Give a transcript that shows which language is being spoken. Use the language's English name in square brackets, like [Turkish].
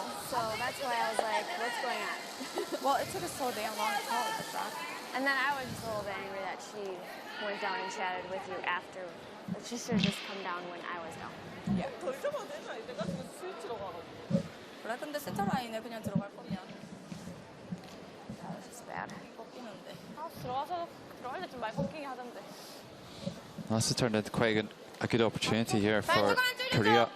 [English] So that's why I was like, What's going on? Well, it took us so damn long to call it the shot. And then I was just a little bit angry that she went down and chatted with you after. But she should have just come down when I was down. Yeah. [Korean] 그래, 근데 센터 라인에 그냥 들어갈 거면. [English] That was bad. [Korean] 꺾이는데. 들어갈 때 좀 많이 꺾이게 하던데. [English] This has turned into quite a good opportunity here for Korea.